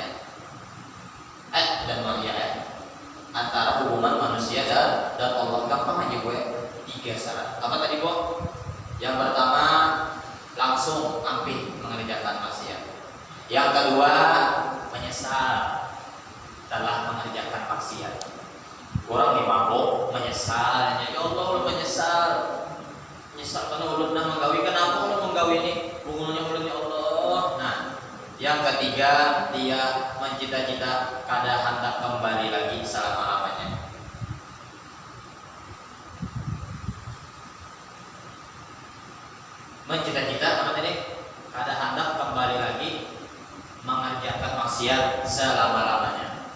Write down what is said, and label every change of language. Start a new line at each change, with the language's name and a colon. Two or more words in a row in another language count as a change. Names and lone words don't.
Banjar: Dan manusia antara hubungan manusia dan Allah gampang aja gue. 3 syarat. Apa tadi kok? Yang pertama langsung ampih mengerjakan maksiat. Yang kedua menyesal telah mengerjakan maksiat. Orang yang mabuk menyesalnya,
Arabic: يا الله
Banjar: lu menyesal karena ulun nak menggawi, kenapa ulun menggawi ini bungulnya ulun
Arabic: يا الله.
Banjar: Nah yang ketiga dia mencita-cita kada hendak kembali lagi selama-lamanya. Mencita-cita apa tadi? Kada hendak kembali lagi mengerjakan maksiat selama-lamanya.